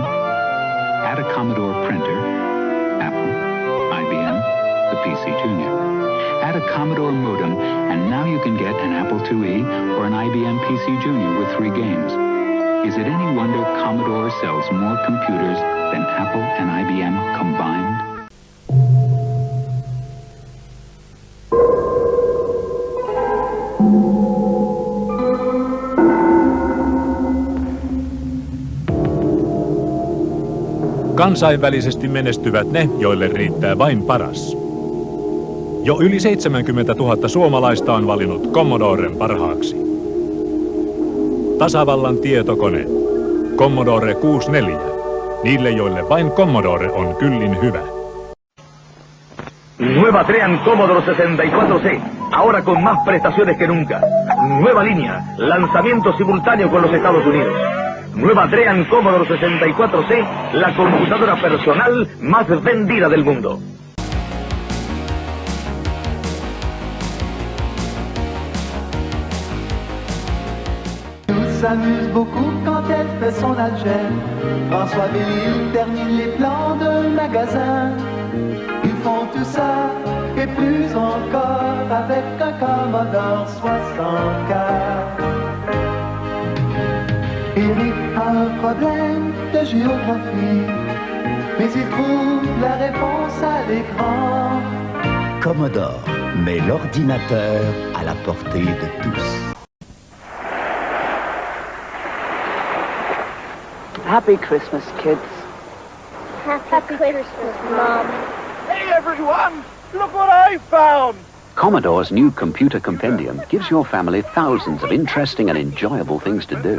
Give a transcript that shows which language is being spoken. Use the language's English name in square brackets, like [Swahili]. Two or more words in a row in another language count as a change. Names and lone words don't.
[English] Add a Commodore printer, Apple, IBM, the PC Junior. Add a Commodore modem, and now you can get an Apple IIe or an IBM PC Junior with 3 games. Is it any wonder Commodore sells more computers than Apple and IBM combined? [Finnish] Kansainvälisesti menestyvät ne, joille riittää vain paras. Jo yli 70 000 suomalaista on valinnut Commodoren parhaaksi. Tasavallan tietokone. Commodore 64. Niille, joille vain Commodore on kyllin hyvä. [Spanish] Nueva Drean Commodore 64C, ahora con más prestaciones que nunca. Nueva línea, lanzamiento simultáneo con los Estados Unidos. Nueva Drean Commodore 64C, la computadora personal más vendida del mundo. [French] S'amuse beaucoup quand elle fait son algèbre. François Bellil termine les plans de magasin. Ils font tout ça et plus encore avec un Commodore 64. Eric a un problème de géographie, mais il trouve la réponse à l'écran. Commodore met l'ordinateur à la portée de tous. [English] Happy Christmas, kids. Happy Christmas, Mom. Hey, everyone! Look what I found! Commodore's new computer compendium gives your family thousands of interesting and enjoyable things to do.